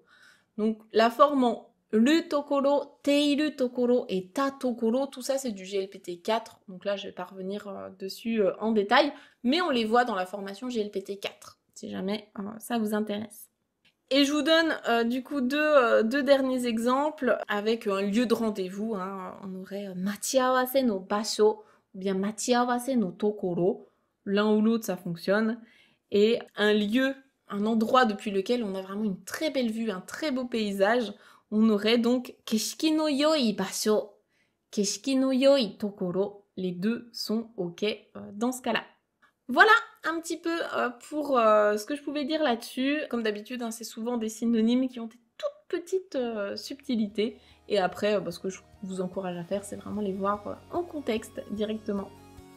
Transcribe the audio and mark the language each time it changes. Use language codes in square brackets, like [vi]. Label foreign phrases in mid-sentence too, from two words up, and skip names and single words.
[fr] Donc la forme en le tokoro, [ja] ているところ [fr] et [ja] たところ, [fr] tout ça c'est du GLPT 4. Donc là je vais pas revenir dessus en détail, mais on les voit dans la formation GLPT 4, si jamais ça vous intéresse. Et je vous donne du coup deux derniers exemples avec un lieu de rendez-vous. Hein. On aurait [ja] 待ち合わせの場所 [fr] ou bien [ja] 待ち合わせの所. [fr] L'un ou l'autre, ça fonctionne. Et un lieu, un endroit depuis lequel on a vraiment une très belle vue, un très beau paysage. On aurait donc [ja] 景色のよい場所、景色のよい所. [fr] Les deux sont OK dans ce cas-là. Voilà un petit peu pour ce que je pouvais dire là-dessus. Comme d'habitude, hein, c'est souvent des synonymes qui ont des toutes petites subtilités. Et après, ce que je vous encourage à faire, c'est vraiment les voir en contexte directement.